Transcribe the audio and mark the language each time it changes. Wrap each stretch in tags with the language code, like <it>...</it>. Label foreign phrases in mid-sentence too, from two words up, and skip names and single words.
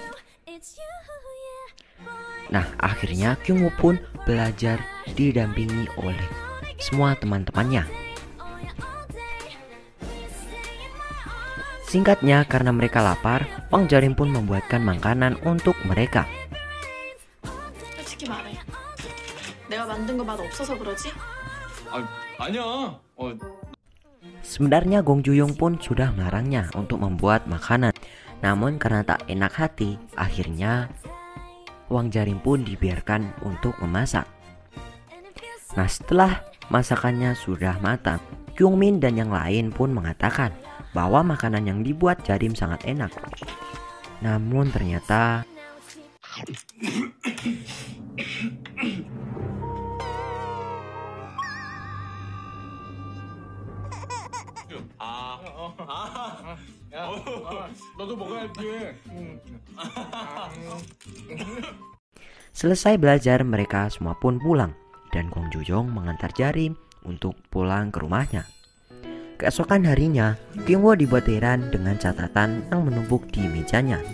<id>Nah, akhirnya Kyungwoo pun belajar didampingi oleh semua teman-temannya. Singkatnya, karena mereka lapar, Wang Jarim pun membuatkan makanan untuk mereka.</id> <ko>솔직히 말해. 내가 만든 거 맛 없어서 그러지? 아니야.</ko> <id>Sebenarnya Gong Juyong pun sudah melarangnya untuk membuat makanan. Namun karena tak enak hati, akhirnya Wang Jarim pun dibiarkan untuk memasak. Nah, setelah masakannya sudah matang, Kyungmin dan yang lain pun mengatakan bahwa makanan yang dibuat Jarim sangat enak. Namun ternyata</id> <ko>너도 먹어야지.</ko> <id>selesai belajar, mereka semua pun pulang dan Gong Juyong mengantar Jarim untuk pulang ke rumahnya. Keesokan harinya, Kyungwoo dibuat heran dengan catatan yang menumpuk di mejanya.</id>